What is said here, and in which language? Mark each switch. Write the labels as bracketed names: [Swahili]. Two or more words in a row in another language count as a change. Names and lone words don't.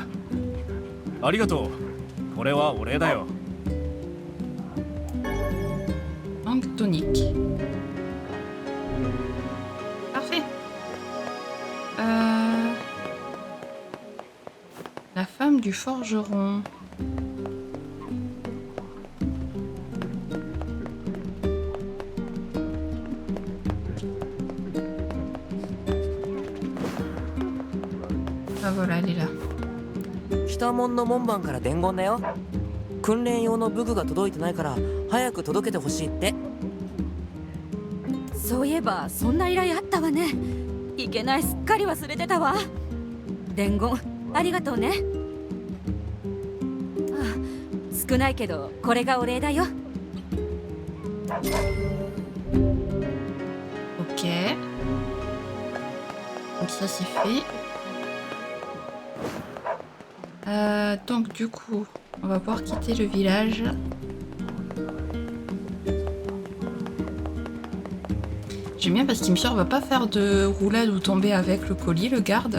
[Japanese] ありがとう。これはお礼だよ。 [French] Manque tonique. Parfait. La femme du forgeron. Ah voilà, elle est là. [Japanese] 北門の門番から伝言だよ。訓練用の武具が届いてないから早く届けてほしいって。そういえばそんな依頼あったわね。いけない、すっかり忘れてたわ。伝言ありがとうね。あ、少ないけどこれがお礼だよ。 [French] Ok. Donc ça c'est fait. Donc du coup, on va pouvoir quitter le village. J'aime bien parce qu'il me semble va pas faire de roulade ou tomber avec le colis, le garde.